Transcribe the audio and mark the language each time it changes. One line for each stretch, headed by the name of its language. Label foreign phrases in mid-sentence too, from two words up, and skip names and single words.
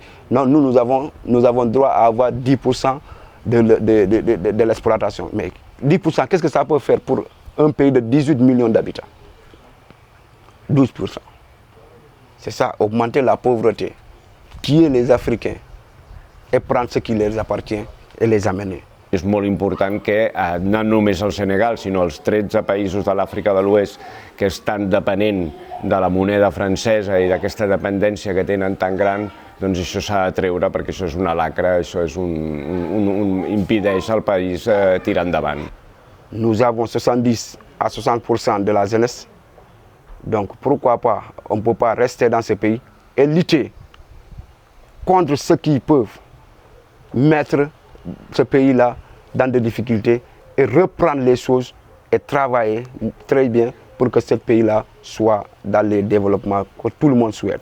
French: Non, nous avons droit à avoir 10% de l'exploitation. Mais 10%, qu'est-ce que ça peut faire pour un pays de 18 millions d'habitants? 12%. C'est ça, augmenter la pauvreté, tuer les Africains et prendre ce qui leur appartient et les amener.
Catalan: És molt important que no només el Senegal, sinó els 13 països de l'Àfrica de l'Oest que estan depenent de la moneda francesa i d'aquesta dependència que tenen tan gran, doncs això s'ha de treure perquè això és una lacra, això és impedeix al país tirar endavant.
French: Nous avons 70 à 60% de la jeunesse, donc pourquoi pas, on ne peut pas rester dans ce pays et lutter contre ceux qui peuvent mettre ce pays-là dans des difficultés et reprendre les choses et travailler très bien pour que ce pays-là soit dans le développement que tout le monde souhaite.